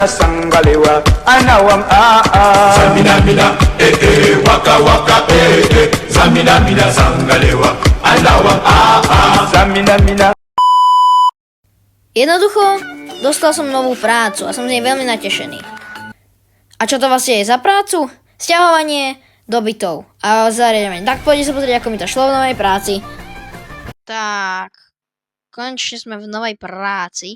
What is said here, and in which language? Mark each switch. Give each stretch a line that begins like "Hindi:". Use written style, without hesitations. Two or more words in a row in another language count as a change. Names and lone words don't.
Slovak: Sangalewa, anawam Zamina mina, waka waka, Zamina mina sangalewa, anawam Zamina mina. Jednoducho, dostal som novú prácu a som z nej veľmi natešený. A čo to vlastne je za prácu? Sťahovanie dobytov a zariadenie. Tak poďte sa pozrieť, ako mi to šlo v novej práci. Tak, konečne sme v novej práci.